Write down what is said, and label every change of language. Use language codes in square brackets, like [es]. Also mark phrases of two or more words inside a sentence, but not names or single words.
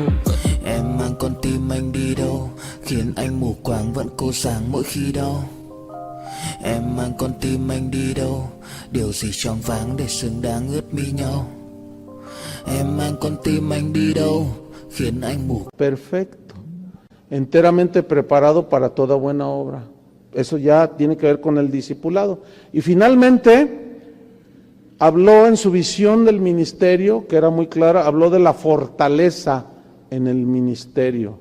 [vi] Em mang con tim anh đi đâu, khiến anh mù quáng vẫn cố sáng mỗi khi đau. Em mang con tim anh đi đâu, điều gì choáng váng để xứng đáng ướt mi nhau. Em mang con tim anh đi đâu, khiến anh mù. [es] Perfecto, enteramente preparado para toda buena obra. Eso ya tiene que ver con el discipulado. Y finalmente, habló en su visión del ministerio, que era muy clara, habló de la fortaleza en el ministerio.